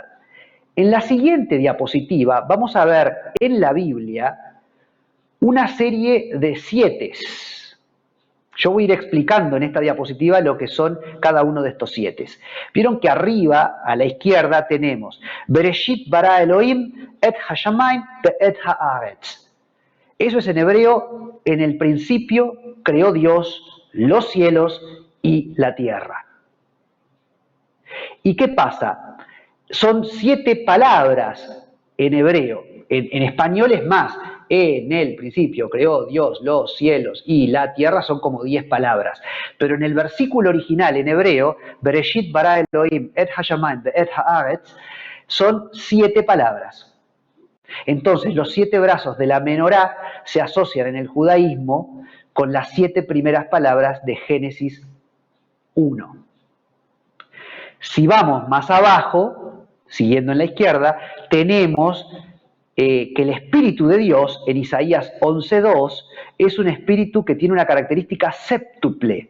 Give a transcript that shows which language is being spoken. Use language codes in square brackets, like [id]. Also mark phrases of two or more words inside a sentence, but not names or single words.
[es] En la siguiente diapositiva vamos a ver en la Biblia una serie de 7. Yo voy a ir explicando en esta diapositiva lo que son cada uno de estos 7. Vieron que arriba, a la izquierda, tenemos [he] בראשית ברא אלהים את השמים ואת הארץ. [es] Eso es en hebreo, en el principio creó Dios los cielos y la tierra. ¿Y qué pasa? Son 7 palabras en hebreo. En español es más. En el principio creó Dios los cielos y la tierra, son como 10 palabras. Pero en el versículo original en hebreo, [he] בראשית ברא אלהים את השמים ואת הארץ, [es] son 7 palabras. Entonces, los 7 brazos de la menorá se asocian en el judaísmo con las 7 primeras palabras de Génesis 1. Si vamos más abajo, siguiendo en la izquierda, tenemos que el Espíritu de Dios, en Isaías 11.2, es un espíritu que tiene una característica séptuple.